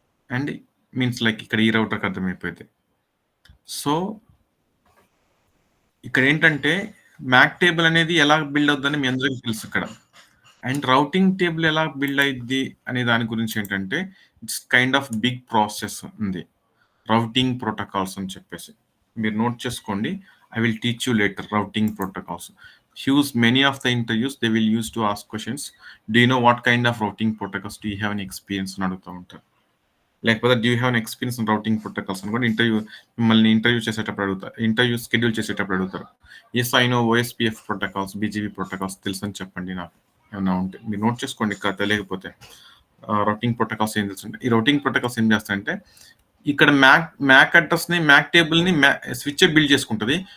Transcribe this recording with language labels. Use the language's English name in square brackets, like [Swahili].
[Telugu] And means like ఇక్కడ ఈ రౌటర్కి అర్థమైపోయింది. సో ఇక్కడ ఏంటంటే మ్యాక్ టేబుల్ అనేది ఎలా బిల్డ్ అవుతుందని మీ అందరికీ తెలుసు ఇక్కడ. అండ్ రౌటింగ్ టేబుల్ ఎలా బిల్డ్ అయ్యిద్ది అనే దాని గురించి ఏంటంటే [English] it's kind of big process [Telugu] ఉంది. రౌటింగ్ ప్రోటోకాల్స్ అని చెప్పేసి మీరు నోట్ చేసుకోండి. [English] I will teach you later routing protocols. Use many of the interviews they will use to ask questions. Do you know what kind of routing protocols? Do you have any experience [Telugu] అని అడుగుతూ ఉంటారు. లేకపోతే [English] do you have an experience in routing protocols [Telugu] అని కూడా మిమ్మల్ని interview చేసేటప్పుడు అడుగుతారు. Interview schedule చేసేటప్పుడు అడుగుతారు. [English] yes I know OSPF protocols, [Telugu] BGB protocols తెలుసు అని చెప్పండి నాకు ఏమన్నా ఉంటే. మీరు నోట్ చేసుకోండి ఇక్కడ తెలియకపోతే. రౌటింగ్ ప్రోటోకాల్స్ ఏం తెలుసు. ఈ రౌటింగ్ ప్రోటోకాల్స్ ఏం చేస్తాయంటే ఇక్కడ మ్యాక్ అడ్రస్ని మ్యాక్ టేబుల్ని స్విచ్ బిల్డ్ చేసుకుంటుంది.